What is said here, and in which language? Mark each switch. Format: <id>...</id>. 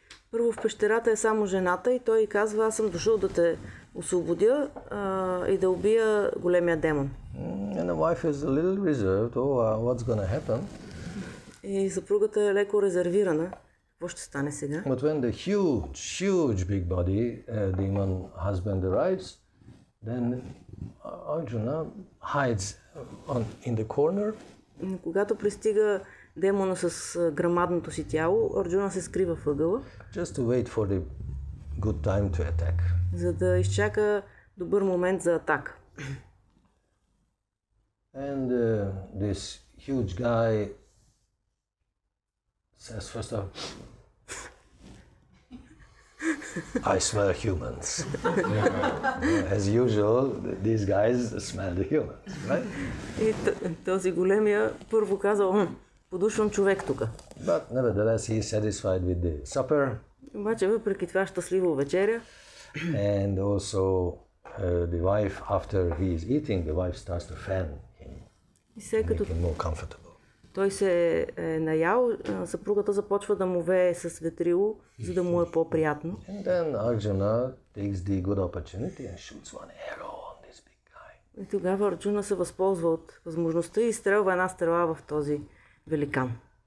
<bg>Първо в пещерата е само жената и той казва, аз съм дошъл да те освободя и да убия големия демон.</bg> <en>And the wife is a little reserved, what's going to happen?</en> <bg>И съпругата е леко резервирана. Какво ще стане сега?</bg> <en>But when the huge big body demon husband arrives, then Arjuna hides in the corner.</en> <bg>Когато пристига демона с грамадното си тяло, Арджуна се скрива в ъгъла.</bg> <en>Just to wait for the good time to attack.</en> <bg>За да изчака добър момент за атака.</bg> <en>And this huge guy says first off, I smell humans. As usual, these guys smell the humans, right?</en> <bg>И този големия първо казал, подушвам човек тук.</bg> <en>But nevertheless, he is satisfied with the supper.</en> <bg>Обаче въпреки това щастливо вечеря.</bg> <en>And also the wife, after he is eating, the wife starts to fan him, make him more comfortable.</en> <bg>Той се е наял, съпругата започва да му вее с ветрило, за да му е по-приятно.</bg> <en>And then Arjuna takes the good opportunity and shoots one arrow on this big guy.</en> <bg>И тогава Арджуна се възползва от възможността и изстрелва една стрела в този великан.</bg>